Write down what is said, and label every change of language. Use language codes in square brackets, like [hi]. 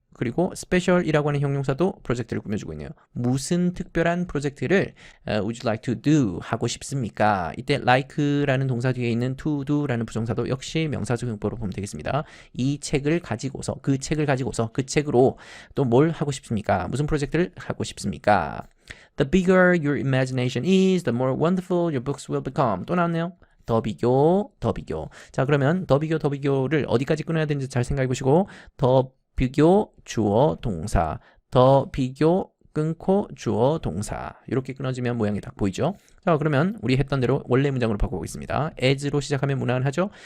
[ko] 그리고 special이라고 하는 형용사도 프로젝트를 꾸며주고 있네요. 무슨 특별한 프로젝트를 [en] would you like to do [ko] 하고 싶습니까? 이때 like라는 동사 뒤에 있는 to do라는 부정사도 역시 명사적 용법으로 보면 되겠습니다. 이 책을 가지고서 그 책으로 또 뭘 하고 싶습니까? 무슨 프로젝트를 하고 싶습니까? [en] The bigger your imagination is, the more wonderful your books will become. [ko] 또 나왔네요. 더 비교. 자, 그러면 더 비교를 어디까지 끊어야 되는지 잘 생각해 보시고 더 비교 주어 동사, 더 비교 끊고 주어 동사 이렇게 끊어지면 모양이 딱 보이죠. 자, 그러면 우리 했던 대로 원래 문장으로 바꿔보겠습니다. as로 시작하면 무난하죠.